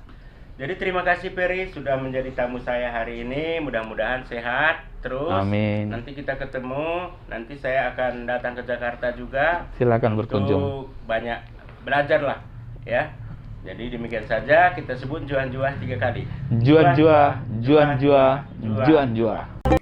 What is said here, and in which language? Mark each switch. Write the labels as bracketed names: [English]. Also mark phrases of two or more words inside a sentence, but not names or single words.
[Indonesian] Jadi terima kasih Peri sudah menjadi tamu saya hari ini. Mudah-mudahan sehat terus. Amin. Nanti kita ketemu. Nanti saya akan datang ke Jakarta juga. Silakan untuk berkunjung. banyak belajar lah, ya. Jadi demikian saja kita sebut juan-juah 3 kali. [Batak Karo] Juan-juah, juan-juah, juan-juah.